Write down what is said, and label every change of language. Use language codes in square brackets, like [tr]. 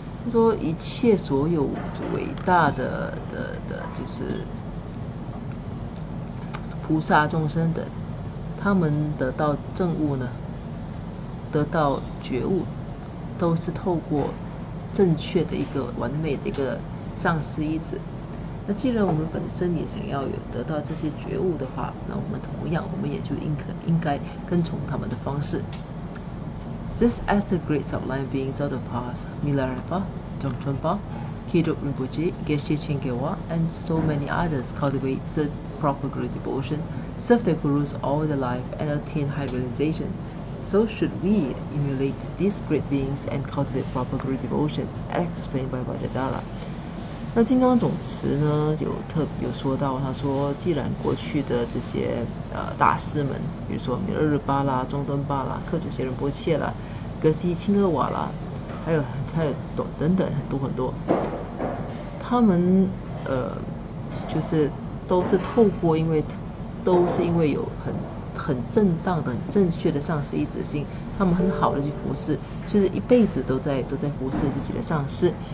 [zh] 说一切所有伟大的就是菩萨众生的，他们得到证悟呢，得到觉悟，都是透过正确的一个完美的一个上师依止。那既然我们本身也想要有得到这些觉悟的话，那我们同样我们也就应该跟从他们的方式。 [en] Just as the great sublime beings of the past, Milarepa, Dzongchen, Kiduk Rinpoche, Geshe Chengewa, and so many others cultivate the proper Guru devotion, serve their Gurus all their life, and attain high realization. So should we emulate these great beings and cultivate proper Guru devotions, as explained by Vajradhara. [zh] 那金刚总持呢，有说到，他说，既然过去的这些大师们，比如说米勒日巴啦、中敦巴啦、克久杰仁波切啦、格西钦厄瓦啦，还有等等很多，他们就是都是透过，都是因为有很正当的、很正确的上师依止心，他们很好的去服侍，就是一辈子都在服侍自己的上师。